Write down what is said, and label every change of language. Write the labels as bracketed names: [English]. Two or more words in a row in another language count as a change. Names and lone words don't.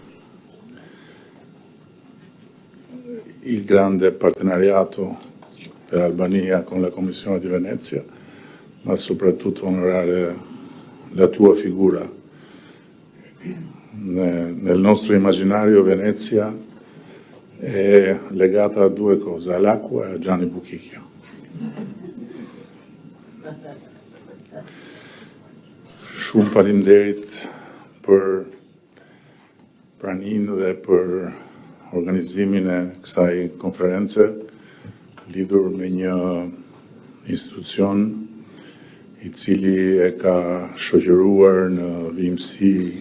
[Italian] il grande partenariato dell'Albania con la Commissione di Venezia, ma soprattutto onorare la tua figura. Nel nostro immaginario Venezia è legata a due cose, all'acqua e a Gianni Buchicchio. [Albanian] Shumë faleminderit për praninë dhe për organizimin e kësaj konference lidhur me një institucion i cili e ka shoqëruar në vimësi